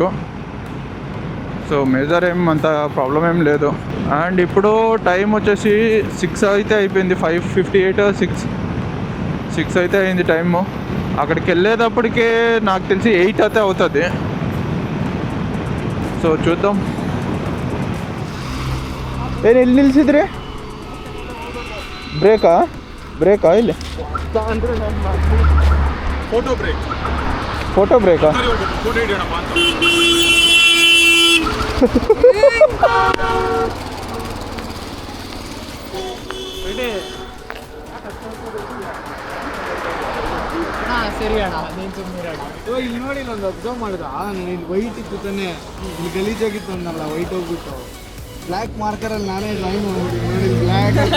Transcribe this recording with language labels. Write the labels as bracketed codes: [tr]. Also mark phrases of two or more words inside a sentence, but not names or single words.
[te] సో మేజర్ అంత ప్రాబ్లం ఏం లేదు. అండ్ ఇప్పుడు టైం వచ్చేసి 6 అయితే అయిపోయింది. 5:58 6 అయితే అయింది టైము. అక్కడికి వెళ్ళేటప్పటికే నాకు తెలిసి 8 అయితే అవుతుంది. సో చూద్దాం. [kn] ಏನು ಎಲ್ಲಿ ನಿಲ್ಸಿದ್ರಿ? ಬ್ರೇಕಾ ಇಲ್ಲಿ ಫೋಟೋ ಬ್ರೇಕಾ? ಸರಿ ಅಣ್ಣ, ನೀನು ಸುಮ್ಮನೆ ಇಲ್ಲಿ ನೋಡಿ ಒಂದು ಅಬ್ಸರ್ವ್ ಮಾಡಿದ ನಾನು ಇಲ್ಲಿ ವೈಟ್ ಇತ್ತು ತಾನೆ, ಇಲ್ಲಿ ಗಲೀಜಾಗಿತ್ತು ಅಂದಲ್ಲ, ವೈಟ್ ಹೋಗ್ಬಿಟ್ಟು [en] black markerಅಲ್ಲಿ [kn] ನಾನೇ ಲೈನ್ ನೋಡಿ ಬ್ಲ್ಯಾಕ್.